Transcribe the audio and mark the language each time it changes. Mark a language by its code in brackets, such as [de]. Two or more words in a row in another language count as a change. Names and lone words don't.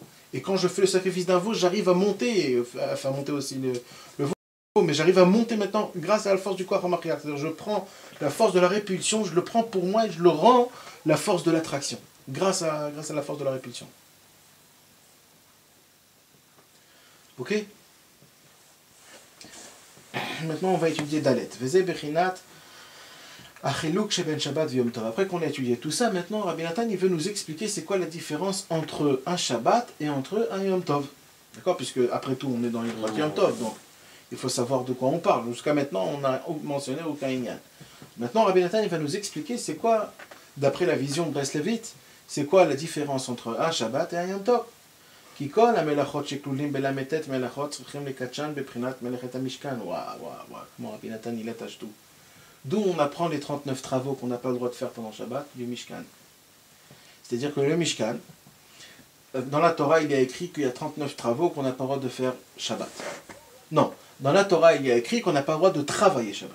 [fr] Et quand je fais le sacrifice d'un veau, j'arrive à monter, à faire monter aussi le veau, mais j'arrive à monter maintenant grâce à la force du [he] כח המשיח. [fr] C'est-à-dire je prends la force de la répulsion, je le prends pour moi et je le rends la force de l'attraction, grâce à la force de la répulsion. Ok? Maintenant, on va étudier Dalet. [he] וזה בחינת החילוק שבין שבת ויום טוב. [fr] Après qu'on a étudié tout ça, maintenant, Rabbi Nathan, il veut nous expliquer c'est quoi la différence entre un Shabbat et entre un Yom Tov. D'accord? Puisque, après tout, on est dans les droits de Yom Tov, donc il faut savoir de quoi on parle. Jusqu'à maintenant, on n'a mentionné aucun inyan. Maintenant, Rabbi Nathan, il va nous expliquer c'est quoi, d'après la vision de Breslevite, c'est quoi la différence entre un Shabbat et un Yom Tov. [he] כי כל המלאכות שכלולים בל"ט מלאכות צריכים לקדשן בבחינת מלאכת המשכן. וואו, כמו רבי נתן [fr] il attache tout. D'où on apprend les 39 travaux qu'on n'a pas le droit de faire pendant Shabbat, du Mishkan. C'est-à-dire que le Mishkan, dans la Torah, il y a écrit qu'il y a 39 travaux qu'on n'a pas le droit de faire Shabbat. Non, dans la Torah, il y a écrit qu'on n'a pas le droit de travailler Shabbat.